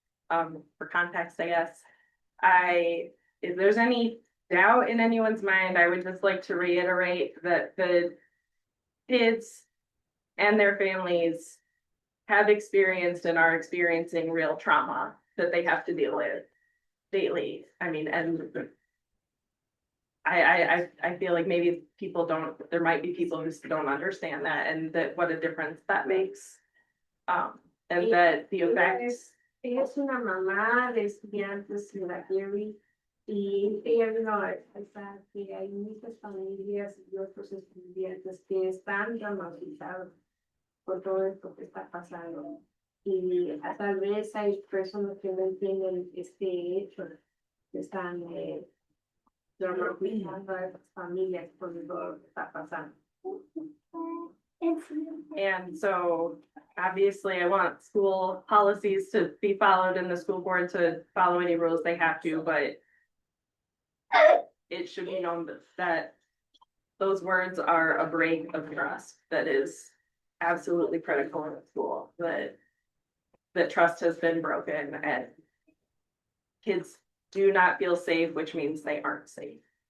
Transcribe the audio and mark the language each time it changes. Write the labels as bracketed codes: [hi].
[en] For context, I guess. If there's any doubt in anyone's mind, I would just like to reiterate that the kids and their families have experienced and are experiencing real trauma that they have to deal with daily. I mean, and I feel like maybe there might be people who don't understand that and that what a difference that makes. And that the effects. [es] Ella es una mamá de estudiantes en la Gary y ella vino a expresar que hay muchas familias y otros estudiantes que están traumatizados por todo esto que está pasando. Y tal vez hay personas que no entienden este hecho, que están traumatizando a esas familias por todo lo que está pasando. [en] And so obviously I want school policies to be followed and the school board to follow any rules they have to, but it should be known that those words are a break of trust that is absolutely critical in the school, that trust has been broken and kids do not feel safe, which means they aren't safe.